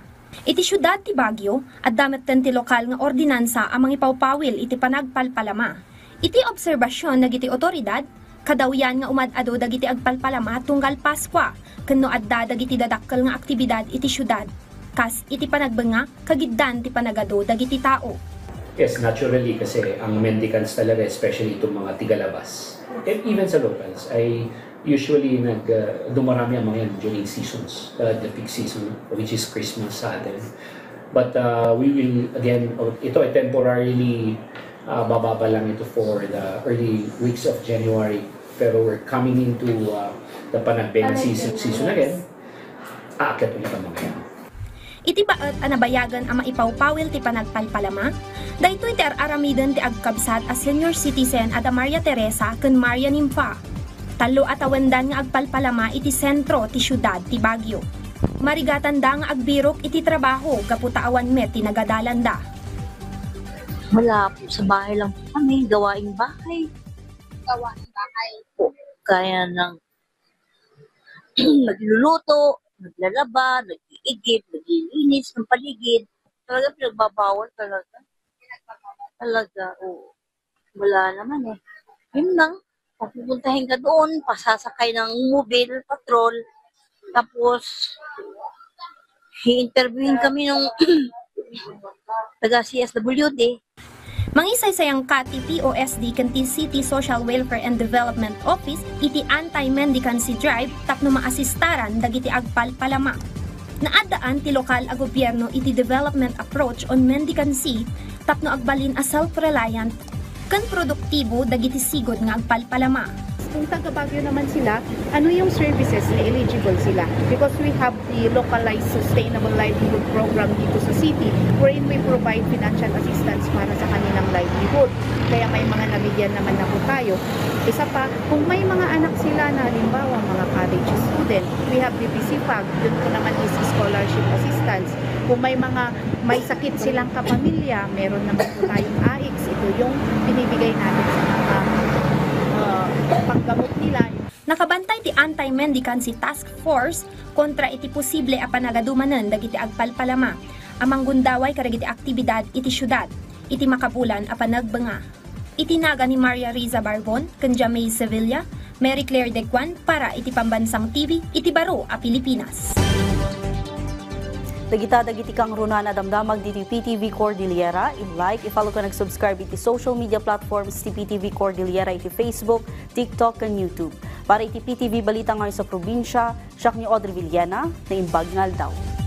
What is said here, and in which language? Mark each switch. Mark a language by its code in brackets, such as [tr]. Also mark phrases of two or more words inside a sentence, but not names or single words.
[ilo] Iti syudad ti Baguio at damet ti lokal nga ordinansa amang ipawpawil iti panagpalpalama. Iti obserbasyon dagiti otoridad kadawyan nga umad-ado dagiti agpalpalama tunggal Paskwa ken no adda dagiti dadakkel nga aktibidad iti syudad. Kas iti panagbenga kagiddan ti panagado dagiti tao. [en] Yes, naturally [tl] kasi ang mendicants talaga, especially itong mga tigalabas. [en] And even sa locals, ay usually [tl] dumarami ang mga yan [en] during seasons, the peak season, which is Christmas [tl] sa atin. [en] But we will, again, [tl] ito ay [en] temporarily [tl] bababa lang ito [en] for the early weeks of January. [tl] Pero [en] we're coming into the panagbenga season again. [tl] Aakyat ulit ang mga yan. [ilo] Iti baet anabayagan ang maipawpawil ti panagpalpalama, daytoy ti aramiden ti agkabsat a senior citizen ada Maria Teresa ken Maria Nympha. Talo atawendan nga agpalpalama iti sentro ti syudad ti Baguio. Marigatan da nga agbirok iti trabaho gaputa awan met ti nagadalan da. [tl] Wala po, sa bahay lang po kami, gawaing bahay. Gawaing bahay. Po, kaya ng nagluluto, naglalaba, nag-iigib, naglilinis ng paligid. Talaga pinagbabawal talaga. Talaga, oo. Wala naman eh. Yun lang. Pupuntahin ka doon, pasasakay ng mobile, patrol. Tapos, i-interviewin kami ng taga CSWD. [ilo] Mangisaysayang kati POSD kanti City Social Welfare and Development Office iti [en] anti-mendicancy drive [ilo] tapno maasistaran dagiti agpalpalama. Naadaan ti lokal a gobyerno iti [en] development approach on mendicancy [ilo] tapno agbalin a self-reliant kan produktibo dagiti sigod nga agpalpalama. [tl] Kung taga Baguio naman sila, ano yung services na eligible sila? [en] Because we have the localized sustainable livelihood program [tl] dito sa [en] city wherein we provide financial assistance [tl] para sa kanilang [en] livelihood. [tl] Kaya may mga nabigyan naman na po tayo. Isa pa, kung may mga anak sila na halimbawa mga [en] college student, we have the PCPAG, [tl] yun po naman is [en] scholarship assistance. [tl] Kung may sakit silang kapamilya, meron naman po tayong AIX. Ito yung binibigay natin sa mga panggamot nila. [ilo] Nakabantay ti Anti-Mendicancy Task Force kontra iti posible a panagadumanan dagiti agpalpalama. Amang gundaway karagiti aktibidad iti syudad, iti makabulan a panagbenga. Itinaga ni Maria Riza Barbon, kanja May Sevilla, Mary Claire Dequan para iti Pambansang TV, iti Baro a Pilipinas. Dagiti kang runan na damdamag diti PTV Cordillera. I-like, i-follow ka nag-subscribe iti [en] social media platforms [ilo] ti PTV Cordillera iti Facebook, TikTok, and YouTube. Para iti PTV Balita ngayon sa probinsya, siya ni Audrey Villena na imbag ngal daw.